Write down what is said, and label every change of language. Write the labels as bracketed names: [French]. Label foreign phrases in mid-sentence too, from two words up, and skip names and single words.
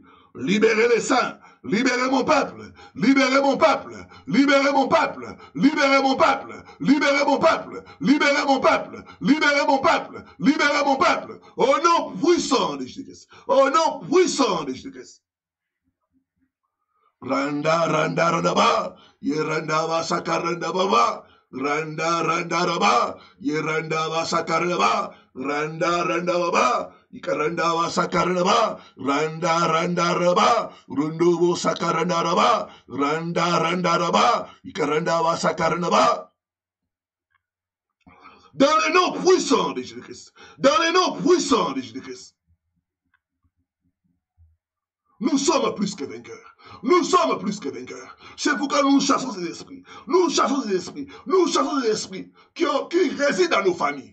[French] Libérez les saints. Libérez mon peuple, libérez mon peuple, libérez mon peuple, libérez mon peuple, libérez mon peuple, libérez mon peuple, libérez mon peuple, libérez mon peuple, au nom puissant de Jésus-Christ, au nom puissant de Jésus-Christ. Randa, randa, randa, yeranda, va sakaranda, baba. Randa, randa, raba, yeranda, va sakaranda, randa, randa, baba. Ikaranda wa sakaranda ba, randa randa raba, rundubo sakaranda raba, randa randa raba, ikaranda wa sakaranda ba. Dans le nom puissant de Jésus-Christ, dans le nom puissant de Jésus-Christ, nous sommes plus que vainqueurs. Nous sommes plus que vainqueurs. C'est pourquoi nous chassons ces esprits. Nous chassons ces esprits. Nous chassons ces esprits qui résident dans nos familles.